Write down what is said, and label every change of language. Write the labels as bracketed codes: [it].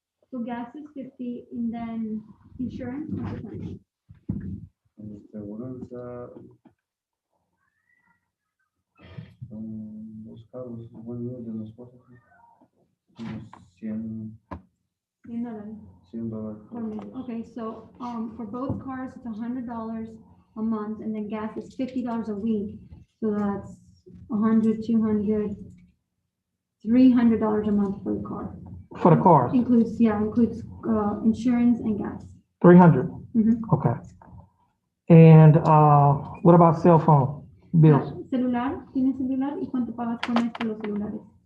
[en] So gas is 50 and then insurance, [es] ¿cuánto sale? Seguranza, los carros, bueno, de los cosas, unos 100, $100 $100 [en] per month. Okay, so for both cars, it's $100 a month, and then gas is $50 a week. So that's 100, 200, $300 a month for the car. For the cars, Includes insurance and gas. 300, Mhm. okay. And, what about cell phone bills? [es] Celular, ¿tienes celular? ¿Y cuánto pagas por mes por los celulares?